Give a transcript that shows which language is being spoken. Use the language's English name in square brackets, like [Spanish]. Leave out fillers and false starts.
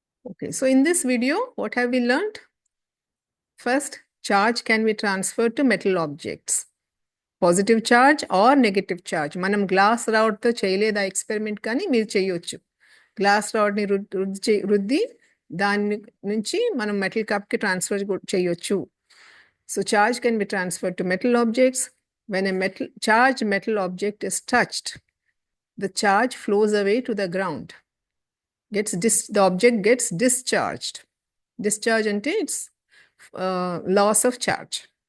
[English] Okay, so in this video, what have we learned? First, charge can be transferred to metal objects. Positive charge or negative charge. [Telugu] మనం glass రాడ్తో చేయలేదు ఆ experiment, కానీ మీరు చేయొచ్చు. Glass రాడ్ని రుద్ది దాని నుంచి మనం మెటల్ కప్కి ట్రాన్స్ఫర్ చేయొచ్చు. [English] So charge can be transferred to metal objects. When a charged metal object is touched, the charge flows away to the ground. The object gets discharged. Discharge ante it's loss of charge.